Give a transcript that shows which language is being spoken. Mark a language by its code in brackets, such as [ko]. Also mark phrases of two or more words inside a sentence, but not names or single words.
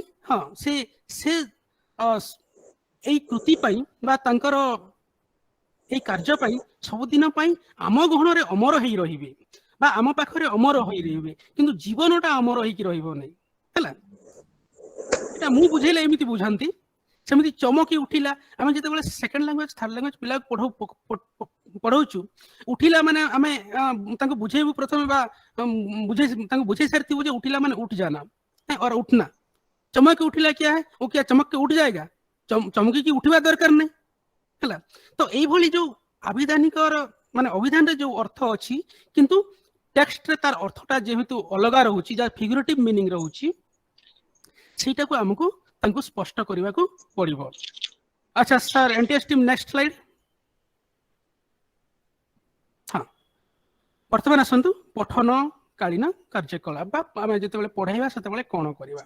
[or] ହଁ ସେ ସେ ଏଇ କୃତି ପାଇଁ ବା ତାଙ୍କର ଏଇ କାର୍ଯ୍ୟ ପାଇଁ ସବୁଦିନ ପାଇଁ ଆମ ଗହଣରେ ଅମର ହେଇ ରହିବେ ବା ଆମ ପାଖରେ ଅମର ହୋଇ ରହିବେ, କିନ୍ତୁ ଜୀବନଟା ଅମର ହେଇକି ରହିବ ନାହିଁ ହେଲା। ଏଟା ମୁଁ ବୁଝେଇଲେ ଏମିତି ବୁଝାନ୍ତି। ସେମିତି ଚମକି ଉଠିଲା, ଆମେ ଯେତେବେଳେ [en] second language third language [or] ପିଲାକୁ ପଢଉଛୁ, ଉଠିଲା ମାନେ ଆମେ ତାଙ୍କୁ ବୁଝେଇବୁ ପ୍ରଥମେ ବା ତାଙ୍କୁ ବୁଝେଇ ସାରିଥିବୁ ଯେ ଉଠିଲା ମାନେ [hi] ଉठ जाना और उठना। [or] ଚମକ ଉଠିଲା [hi] क्या है, वो क्या चमक के उठ जाएगा, चमकी की [or] ଉଠିବା ଦରକାର [hi] नहीं ହେଲା। [or] ତ ଏଇଭଳି ଯୋଉ ଆବିଧାନିକର ମାନେ ଅଭିଧାନରେ ଯୋଉ ଅର୍ଥ ଅଛି, କିନ୍ତୁ ଟେକ୍ସଟରେ ତାର ଅର୍ଥଟା ଯେହେତୁ ଅଲଗା ରହୁଛି, ଯାହା [en] figurative meaning [or] ରହୁଛି, ସେଇଟାକୁ ଆମକୁ ତାଙ୍କୁ ସ୍ପଷ୍ଟ କରିବାକୁ ପଡିବ। ଆଚ୍ଛା ସାର୍ [en] NTS team next slide. [or] ହଁ ବର୍ତ୍ତମାନ ଆସନ୍ତୁ ପଠନ କାଳୀନ କାର୍ଯ୍ୟକଳାପ ବା ଆମେ ଯେତେବେଳେ ପଢାଇବା ସେତେବେଳେ କଣ କରିବା।